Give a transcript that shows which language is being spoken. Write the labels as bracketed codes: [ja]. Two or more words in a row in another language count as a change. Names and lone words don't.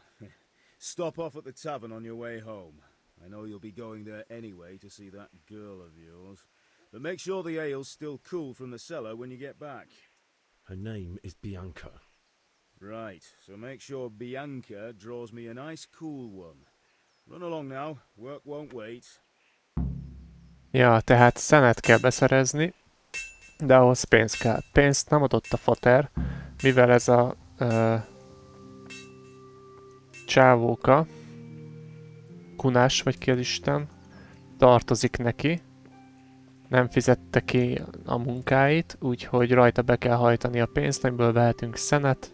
[en] Stop off at the tavern on your way home. I know you'll be going there anyway to see that girl of yours. But make sure the ale's still cool from the cellar when you get back. Her name is Bianca. Right, so make sure Bianca draws me a nice cool one. Run along now, work won't wait. [hu] ja, tehát szenet kell beszerezni, de ahhoz pénz kell. Pénzt nem adott a fater, mivel ez a csávóka, Kunás vagy ki az Isten, tartozik neki, nem fizette ki a munkáit, úgyhogy rajta be kell hajtani a pénzt, amiből vehetünk szenet.